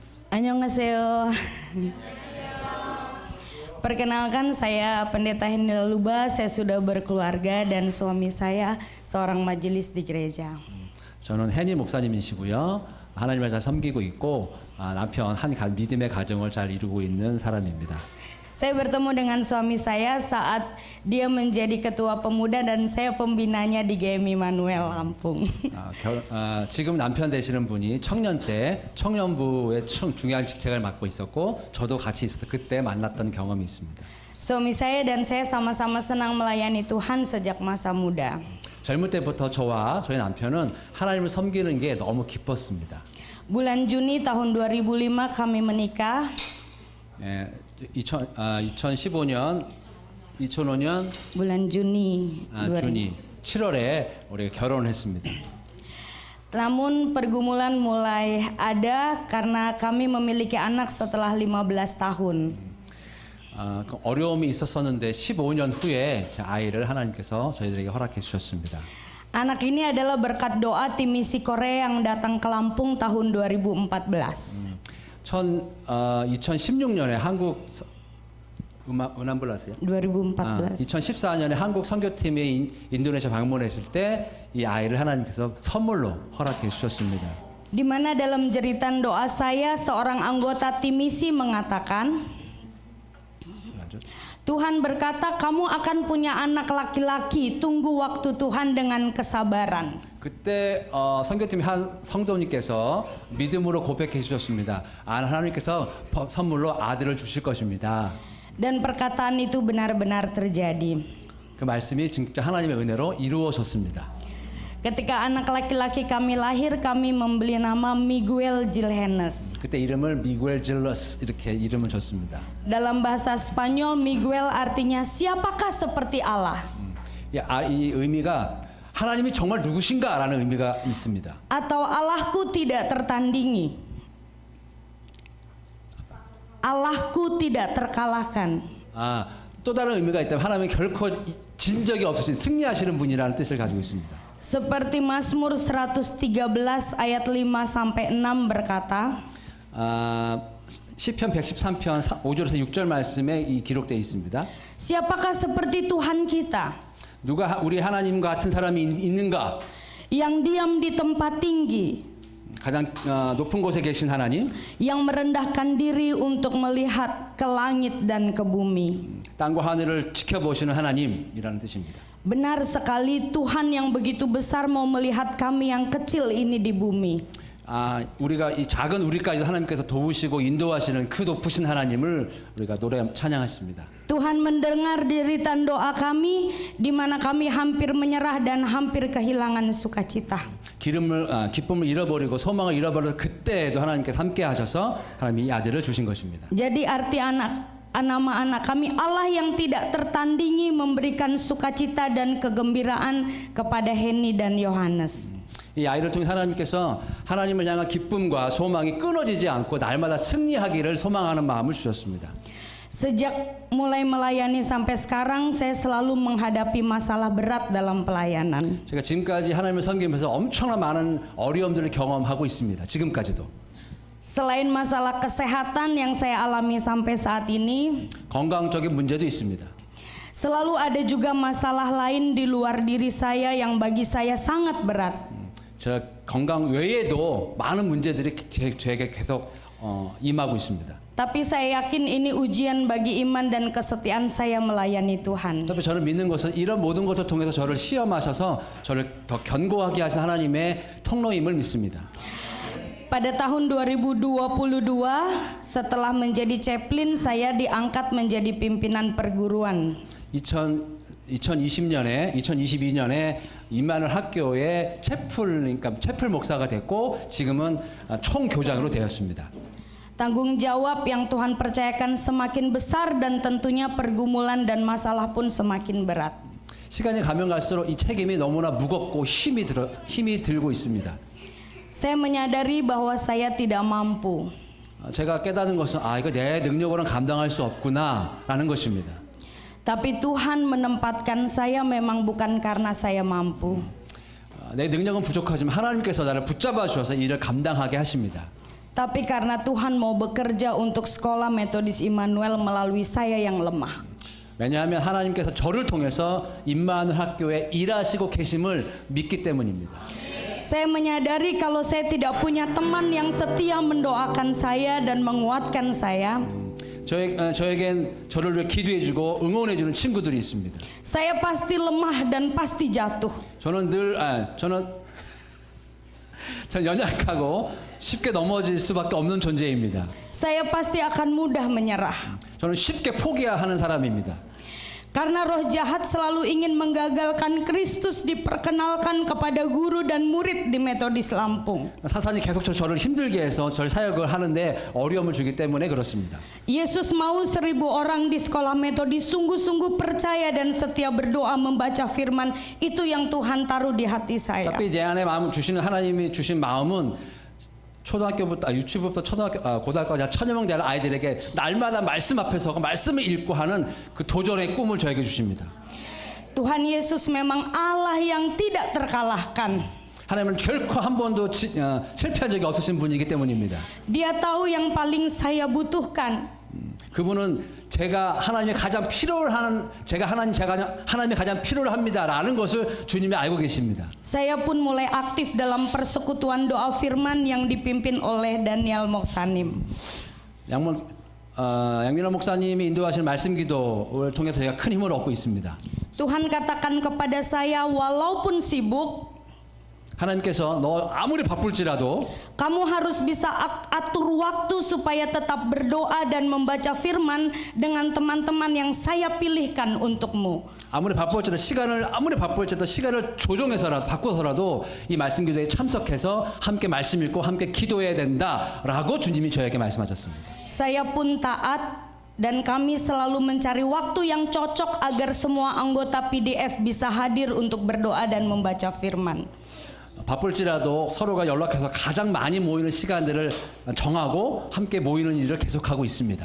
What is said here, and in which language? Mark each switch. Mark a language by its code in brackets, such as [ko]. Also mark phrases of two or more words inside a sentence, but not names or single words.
[ko] Annyeonghaseyo. [id] Perkenalkan, saya Pendeta Hendela Luba. Saya sudah berkeluarga dan suami saya seorang majelis di gereja. [ko] 저는 해니 목사님이시고요. 하나님을 잘 섬기고 있고 남편 믿음의 가정을 잘 이루고 있는 사람입니다. [id] Saya bertemu dengan suami saya saat dia menjadi ketua pemuda dan saya pembinanya di GM Immanuel Lampung. [ko] 지금 남편 되시는 분이 청년 때 청년부의 중요한 직책을 맡고 있었고 저도 같이 있어서 그때 만났던 경험이 있습니다. [id] Suami saya dan saya sama-sama senang melayani Tuhan sejak masa muda. [ko] 젊을 때부터 저와 저희 남편은 하나님을 섬기는 게 너무 기뻤습니다. [id] Bulan Juni tahun 2005 kami menikah. [ko] 2015년 [id] bulan Juni [ko] 7월에 우리가 결혼을 했습니다. [id] Namun pergumulan mulai ada karena kami memiliki anak setelah 15 tahun. [ko] 어려움이 있었었는데 15년 후에 아이를 하나님께서 저희들에게 허락해 주셨습니다. [id] Anak ini adalah berkat doa tim misi Korea yang datang ke Lampung tahun 2014. [ko] 2016년에 한국 은한블라스요? 2014. 2014년에 한국 선교팀이 인도네시아 방문했을 때 이 아이를 하나님께서 선물로 허락해 주셨습니다. [id] Di mana dalam jeritan doa saya seorang anggota tim misi mengatakan, Tuhan berkata kamu akan punya anak laki-laki, tunggu waktu Tuhan dengan kesabaran. [ko] 그때 선교팀 한 성도님께서 믿음으로 고백해 주셨습니다. 하나님께서 선물로 아들을 주실 것입니다. [id] Dan perkataan itu benar-benar terjadi. [ko] 그 말씀이 진짜 하나님의 은혜로 이루어졌습니다. [id] Ketika anak laki-laki kami lahir, kami membeli nama Miguel Gilhenes. [ko] 그때 이름을 미구엘 질러스 이렇게 이름을 줬습니다. [id] Dalam bahasa Spanyol, Miguel artinya siapakah seperti Allah? [ko] 이 의미가 하나님이 정말 누구신가라는 의미가 있습니다. [id] Atau Allahku tidak tertandingi. Allahku tidak terkalahkan. [ko] 또 다른 의미가 있다면 하나님은 결코 진 적이 없으신 승리하시는 분이라는 뜻을 가지고 있습니다. [id] Seperti Mazmur 113 ayat 5 sampai 6 berkata, [ko] 시편 113편 5절에서 6절 말씀에 이 기록되어 있습니다. [id] Siapakah seperti Tuhan kita? [ko] 누가 우리 하나님과 같은 사람이 있는가? [id] Yang diam di tempat tinggi, [ko] 가장 높은 곳에 계신 하나님, [id] yang merendahkan diri untuk melihat ke langit dan ke bumi. [ko] 땅과 하늘을 지켜보시는 하나님이라는 뜻입니다. [id] Benar sekali, Tuhan yang begitu besar mau melihat kami yang kecil ini di bumi. [ko] 우리가 이 작은 우리까지 하나님께서 도우시고 인도하시는 그 높으신 하나님을 우리가 노래 찬양했습니다. [id] Tuhan mendengar deritan doa kami di mana kami hampir menyerah dan hampir kehilangan sukacita. [ko] 기쁨을 잃어버리고 소망을 잃어버려서 그때에도 하나님께서 함께 하셔서 하나님이 이 아들을 주신 것입니다. [id] Jadi arti nama anak kami, Allah yang tidak tertandingi memberikan sukacita dan kegembiraan kepada Henny dan Yohanes. [ko] 이 아이를 통해 하나님께서 하나님을 향한 기쁨과 소망이 끊어지지 않고 날마다 승리하기를 소망하는 마음을 주셨습니다. [id] Sejak mulai melayani sampai sekarang, saya selalu menghadapi masalah berat dalam pelayanan. [ko] 제가 지금까지 하나님을 섬기면서 엄청난 많은 어려움들을 경험하고 있습니다. 지금까지도. [id] Selain masalah kesehatan yang saya alami sampai saat ini, [ko] 건강적인 문제도 있습니다. [id] selalu ada juga masalah lain di luar diri saya yang bagi saya sangat berat. [ko] 저 건강 외에도 많은 문제들이 저에게 계속 임하고 있습니다. [id] Tapi saya yakin ini ujian bagi iman dan kesetiaan saya melayani Tuhan. [ko] tapi 저는 믿는 것은 이런 모든 것을 통해서 저를 시험하셔서 저를 더 견고하게 하신 하나님의 통로임을 믿습니다. [id] Pada tahun 2022, setelah menjadi chaplain, saya diangkat menjadi pimpinan perguruan. [ko] 2022년에 임마누엘 학교의 채플 목사가 됐고 지금은 총교장으로 되었습니다. [id] Tanggung jawab yang Tuhan percayakan semakin besar dan tentunya pergumulan dan masalah pun semakin berat. [ko] 시간이 가면 갈수록 이 책임이 너무나 무겁고 힘이 들고 있습니다. [id] Saya menyadari bahwa saya tidak mampu. [ko] 제가 깨닫는 것은 이거 내 능력으로는 감당할 수 없구나라는 것입니다. [id] Tapi Tuhan menempatkan saya memang bukan karena saya mampu. [ko] 내 능력은 부족하지만 하나님께서 나를 붙잡아 주셔서 일을 감당하게 하십니다. [id] Tapi karena Tuhan mau bekerja untuk sekolah Metodis Immanuel melalui saya yang lemah. [ko] 왜냐하면 하나님께서 저를 통해서 임마누엘 학교에 일하시고 계심을 믿기 때문입니다. [id] Saya menyadari kalau saya tidak punya teman yang setia mendoakan saya dan menguatkan saya. [ko] 저에겐 저를 위해 기도해주고 응원해주는 친구들이 있습니다. [id] Saya pasti lemah dan pasti jatuh. [ko] 저는 연약하고 쉽게 넘어질 수밖에 없는 존재입니다. [id] Saya pasti akan mudah menyerah. [ko] 저는 쉽게 포기하는 사람입니다. [id] Karena roh jahat selalu ingin menggagalkan Kristus diperkenalkan kepada guru dan murid di Metodis Lampung. [ko] 사탄이 계속 저를 힘들게 해서 저를 사역을 하는데 어려움을 주기 때문에 그렇습니다. [id] Yesus mau 1000 orang di sekolah Metodis sungguh-sungguh percaya dan setia berdoa membaca firman. Itu yang Tuhan taruh di hati saya. [ko] tapi 내 안에 마음 주시는 하나님이 주신 마음은 초등학교부터 유치부부터 고등학교까지 1000여 명 되는 아이들에게 날마다 말씀 앞에서 말씀을 읽고 하는 그 도전의 꿈을 저에게 주십니다. [id] Tuhan Yesus memang Allah yang tidak terkalahkan. [ko] 하나님은 결코 한 번도 실패한 적이 없으신 분이기 때문입니다. [id] Dia tahu yang paling saya butuhkan. [ko] 그분은 제가 하나님이 가장 필요로 하나님이 가장 필요로 합니다라는 것을 주님이 알고 계십니다. [id] Saya pun mulai aktif dalam persekutuan doa firman yang dipimpin oleh Daniel Moksanim. [ko] 양민호 목사님이 인도하시는 말씀 기도를 통해서 제가 큰 힘을 얻고 있습니다. [id] Tuhan katakan kepada saya, walaupun sibuk, [ko] 하나님께서 너 아무리 바쁠지라도 [id] kamu harus bisa atur waktu supaya tetap berdoa dan membaca firman dengan teman-teman yang saya pilihkan untukmu. [ko] 아무리 바쁠지라도 시간을 조정해서라도 바꿔서라도 이 말씀 기도에 참석해서 함께 말씀 읽고 함께 기도해야 된다라고 주님이 저에게 말씀하셨습니다. [id] Saya pun taat dan kami selalu mencari waktu yang cocok agar semua anggota PDF bisa hadir untuk berdoa dan membaca firman. [ko] 바쁠지라도 서로가 연락해서 가장 많이 모이는 시간들을 정하고 함께 모이는 일을 계속하고 있습니다.